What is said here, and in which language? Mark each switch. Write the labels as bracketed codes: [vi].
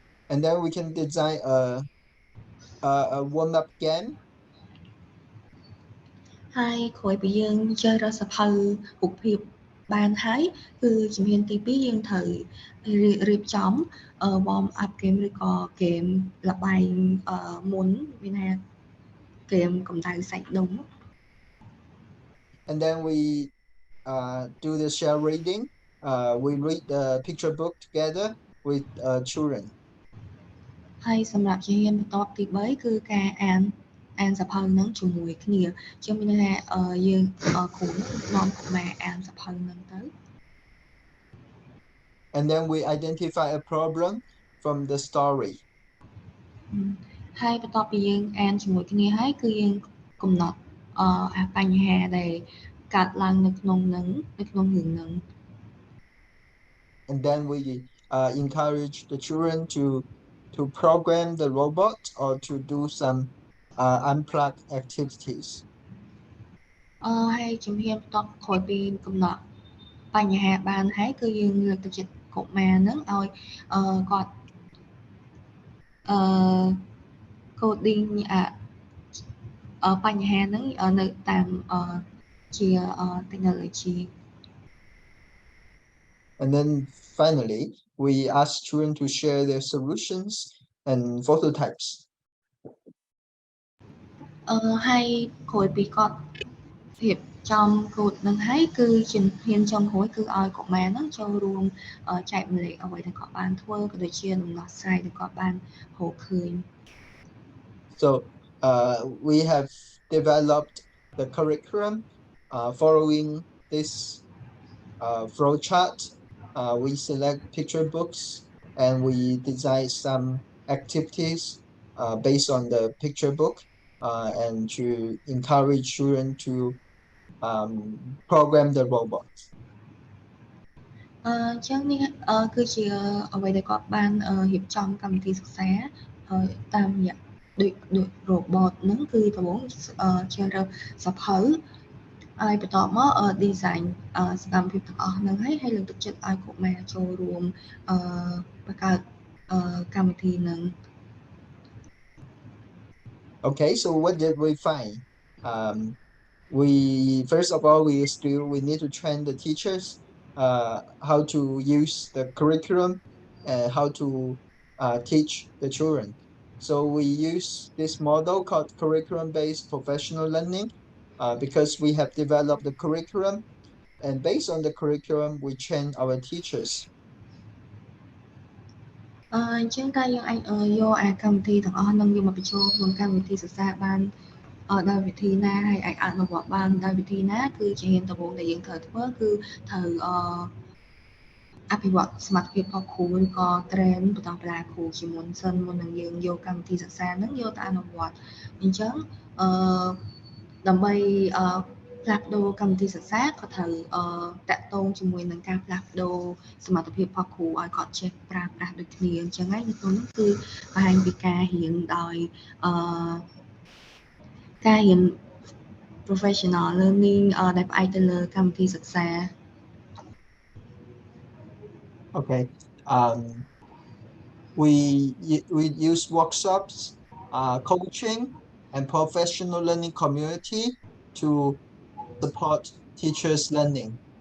[en] And then we can design a warm-up game. [km] ហើយក្រោយពីយើងជ្រើសរើសសភៅរូបភាពបានហើយគឺជំហានទី2យើងត្រូវរៀបចំ [en] warm up game [km] ឬក៏ game ល្បែងមុនមានថា game កម្ដៅសាច់ដុំ [en] And then we do the share reading. We read the picture book together with children. [km] ហើយសម្រាប់ជំហានបន្ទាប់ទី3គឺការអានសភៅហ្នឹងជាមួយគ្នាជាមានន័យថាយើងគ្រូនាំកុមារអានសភៅហ្នឹងទៅ [en] And then we identify a problem from the story. [km] ហើយបន្ទាប់ពីយើងអានជាមួយគ្នាហើយគឺយើងកំណត់បញ្ហាដែលកើតឡើងនៅក្នុងរឿងហ្នឹង [en] And then we encourage the children to program the robot or to do some unplugged activities. [km] ហើយជំហានបន្ទាប់ក្រោយពីកំណត់បញ្ហាបានហើយគឺយើងលើកទឹកចិត្តកុមារហ្នឹងឲ្យគាត់coding បញ្ហាហ្នឹងនៅតាមជា technology. [en] And then finally we ask children to share their solutions and prototypes. [km] ហើយក្រោយពីគាត់រៀបចំកូដនឹងហើយគឺជំហានចុងក្រោយគឺឲ្យកុមារហ្នឹងចូលរួមចែកម្លែកអ្វីដែលគាត់បានធ្វើក៏ដូចជាដំណោះស្រាយដែលគាត់បានរកឃើញ [en] So we have developed the curriculum following this flow chart. We select picture books and we design some activities based on the picture book and to encourage children to program the robot. [km] អញ្ចឹងនេះគឺជាអ្វីដែលគាត់បានរៀបចំកម្មវិធីសិក្សាតាមរយៈដូច robot ហ្នឹងគឺដំបូងជ្រើសរើសសភៅហើយបន្ទាប់មក design សកម្មភាពទាំងអស់ហ្នឹងហើយលើកទឹកចិត្តឲ្យកុមារចូលរួមបង្កើតកម្មវិធីហ្នឹង [en] Okay, so what did we find? We first of all we need to train the teachers how to use the curriculum and how to teach the children. So we use this model called curriculum-based professional learning because we have developed the curriculum, and based on the curriculum we train our teachers. [km] អញ្ចឹងការយើងអាចយកកម្មវិធីទាំងអស់ហ្នឹងយកមកបញ្ចូលក្នុងកម្មវិធីសិក្សាបានដោយវិធីណាហើយអាចអនុវត្តបានដោយវិធីណាគឺជាជំហានដំបូងដែលយើងត្រូវធ្វើគឺត្រូវ អភិវឌ្ឍសមត្ថភាពរបស់គ្រូឬក៏ train បន្តបណ្ដាគ្រូជាមុនសិនមុននឹងយើងយកកម្មវិធីសិក្សាហ្នឹងយកទៅអនុវត្តអញ្ចឹងដើម្បីផ្លាស់ប្ដូរកម្មវិធីសិក្សាក៏ត្រូវតាក់ទងជាមួយនឹងការផ្លាស់ប្ដូរសមត្ថភាពរបស់គ្រូឲ្យគាត់ចេះប្រើប្រាស់ដូចគ្នាអញ្ចឹងហើយនៅក្នុងនោះគឺបង្ហាញពីការរៀនដោយការរៀន [en] professional learning [km] ដែលផ្អែកទៅលើកម្មវិធីសិក្សា [en] Okay. We use workshops, coaching, and professional learning community to support teachers' learning.